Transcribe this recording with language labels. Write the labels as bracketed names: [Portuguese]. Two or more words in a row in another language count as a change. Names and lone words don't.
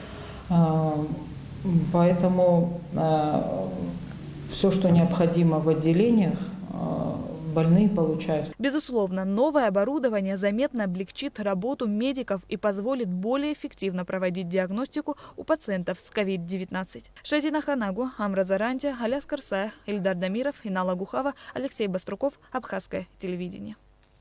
[Russian] Поэтому все, что необходимо в отделениях, больные получают. Безусловно, новое оборудование заметно облегчит работу медиков и позволит более эффективно проводить диагностику у пациентов с COVID-19. Шазина Ханагу, Амра Заранти, Аляс Карсая, Ильдар Дамиров, Инала Гухава, Алексей Баструков, Абхазское телевидение.